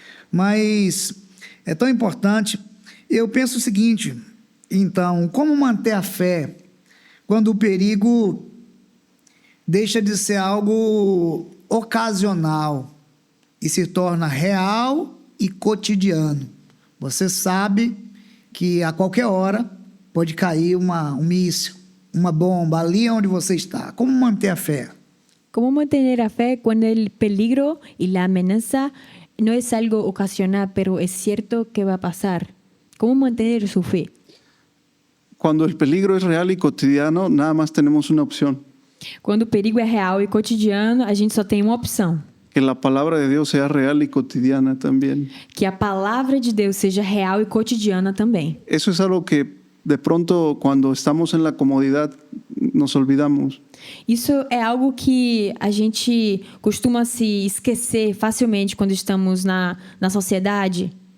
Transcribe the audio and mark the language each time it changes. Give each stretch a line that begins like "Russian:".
Portuguese: Mas é tão importante. Eu penso o seguinte, então, como manter a fé quando o perigo deixa de ser algo ocasional e se torna real e cotidiano? Você sabe que a qualquer hora pode cair um míssil, uma bomba ali onde você está. Como manter a fé?
Spanish: ¿Cómo mantener a fe cuando el peligro y la amenaza no es algo ocasional, pero es cierto que va a pasar? ¿Cómo mantener su fe? Cuando el peligro es real y cotidiano, nada más tenemos una opción.
Portuguese: Quando o perigo é real e cotidiano, a gente só tem uma opção.
Spanish: Que la palabra de Dios sea real y cotidiana también.
Portuguese: Que a palavra de Deus seja real e cotidiana também.
Spanish: Eso es algo que de pronto cuando estamos en la comodidad nos olvidamos.
Portuguese: Isso é algo que a gente costuma se esquecer facilmente quando estamos na sociedade.